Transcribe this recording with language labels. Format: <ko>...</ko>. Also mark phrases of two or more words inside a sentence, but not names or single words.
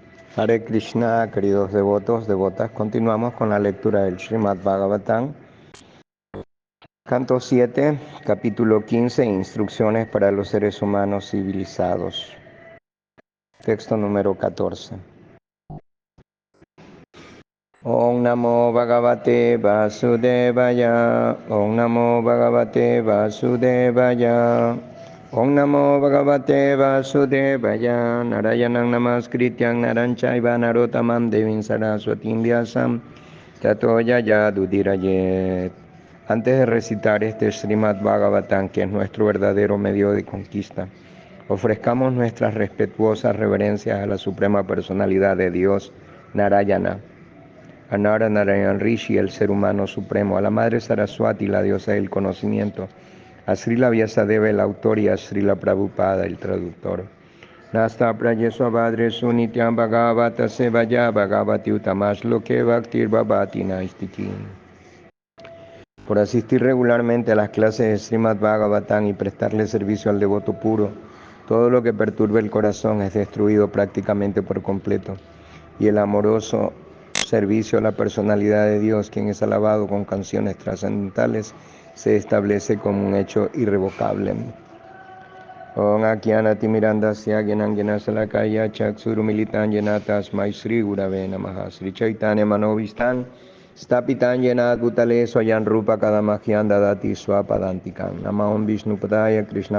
<sa>हरे कृष्ण,</sa> <es>queridos devotos, devotas, continuamos con la lectura del Srimad Bhagavatam, canto 7, capítulo 15, instrucciones para los seres humanos civilizados. Texto número 14.</es> <sa>ॐ नमो भगवते वासुदेवाय, ॐ नमो भगवते वासुदेवाय, ॐ नमो भगवते वासुदेवाय, नारायणं नमस्कृत्य नरञ्चैव नरोत्तमम् देवीं सरस्वतीं व्यासं ततो जयमुदीरयेत्.</sa> <es>Antes de recitar este Srimad Bhagavatam, que es nuestro verdadero medio de conquista, ofrezcamos nuestras respetuosas reverencias a la Suprema Personalidad de Dios, Narayana, a Nara Narayan Rishi, el ser humano supremo, a la Madre Saraswati, la diosa del conocimiento, a Srila Vyasadeva, el autor, y a Srila Prabhupada, el traductor.</es> <sa>नष्ट प्रायेष्वभद्रेषु नित्यं भागवत सेवया भगवति उत्तमश् लोके भक्तिर् भवति नैष्ठिकी.</sa> <es>Por asistir regularmente a las clases de Srimad Bhagavatam y prestarle servicio al devoto puro, todo lo que perturbe el corazón es destruido prácticamente por completo, y el amoroso servicio a la personalidad de Dios, quien es alabado con canciones trascendentales, se establece como un hecho irrevocable.</es> <sa>ॐ अज्ञान तिमिरान्धस्य ज्ञानाञ्जन शलाकया चक्षुरुन्मीलितं येन तस्मै श्री गुरवे नमः श्री चैतन्य मनोऽभीष्टं स्थापितं येन भूतले स्वयं रूप कदा मह्यं ददाति स्वपदान्तिकम् नमो महा विष्णुपादाय कृष्ण</sa>